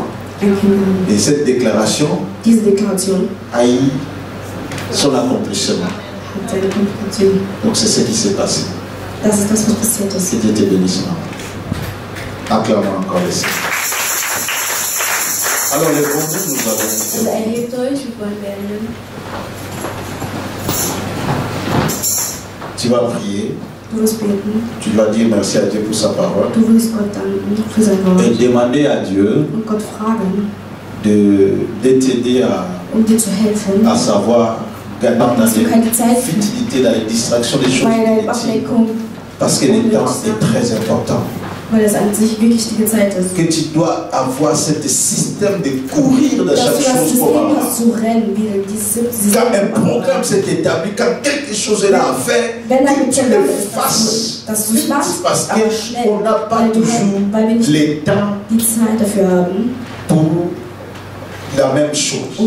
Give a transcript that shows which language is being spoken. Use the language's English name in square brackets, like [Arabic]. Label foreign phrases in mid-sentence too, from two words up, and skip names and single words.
[French] Et cette déclaration a eu son accomplissement. Donc c'est ce qui s'est passé. [German] Das ist das, was passiert ist. [French] Et Dieu te bénisse. Acclamons encore les Seigneur. Alors les bons Dieu, nous allons. [German] Erhebt euch, wir wollen beenden. [French] Tu vas prier. [German] Du wirst beten. [French] Tu vas dire merci à Dieu pour sa parole. [German] Du wirst Gott danken für sein Wort. [French] Et demander à Dieu [German] und Gott fragen, [French] de t'aider [German] dir zu helfen, [French] à savoir gagner dans les futilités, dans les distractions, des choses inutiles. Parce que le temps est très important. [German] Weil es an sich wirklich die Zeit ist. [French] Que tu dois avoir ce système de courir de chaque chose comme avant. Quand un programme s'est établi, quand quelque chose est là à faire, que tu le fasses vite, parce qu'on n'a pas toujours le temps pour la même chose.